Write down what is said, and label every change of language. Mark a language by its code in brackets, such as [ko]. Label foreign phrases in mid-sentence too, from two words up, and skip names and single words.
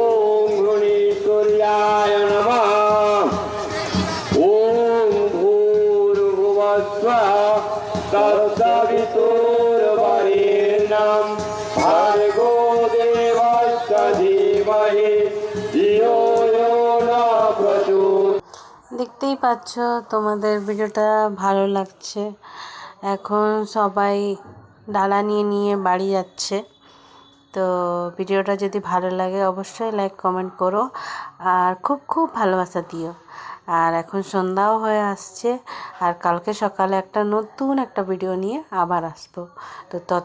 [sa] सूर्याय नमः ॐ भूर्भुवस्वः तत्सवितुर्वरेण्यं भर्गो देवस्य धीमहि धियो यो न प्रचोदयात्। [bn] দেখতেই পাচ্ছ, তোমাদের ভিডিওটা ভালো লাগছে। এখন সবাই ডালা নিয়ে নিয়ে বাড়ি যাচ্ছে। তো ভিডিওটা যদি ভালো লাগে অবশ্যই লাইক কমেন্ট করো, আর খুব খুব ভালোবাসা দিও। আর এখন সন্ধ্যাও হয়ে আসছে, আর কালকে সকালে একটা নতুন একটা ভিডিও নিয়ে আবার আসবো।